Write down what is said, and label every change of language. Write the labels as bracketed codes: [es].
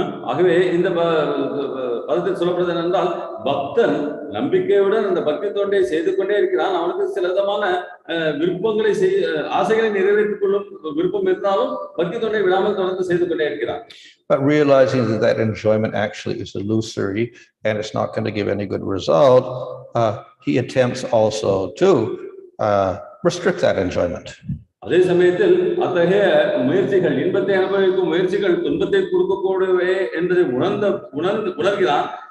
[ta] ஆகவே இந்த பதத்தில் சொல்லப்படுவது என்னென்றால், பக்தன் நம்பிக்கையுடன் அந்த பக்தி தொண்டை செய்து கொண்டே இருக்கிறான். அவனுக்கு சில விதமான விருப்பங்களை ஆசைகளை நிறைவேற்றிக் கொள்ளும் விருப்பம் இருந்தாலும் பக்தி தொண்டை விடாமல் தொடர்ந்து செய்து கொண்டே இருக்கிறான். [en] But realizing that that enjoyment actually is illusory and it's not going to give any good result, he attempts also to restrict that enjoyment. [ta] அதே சமயத்தில் அத்தகைய முயற்சிகள், இன்பத்தை அனுபவிக்கும் முயற்சிகள் துன்பத்தை கொடுக்கக்கூடவே என்பதை உணர்கிறான்.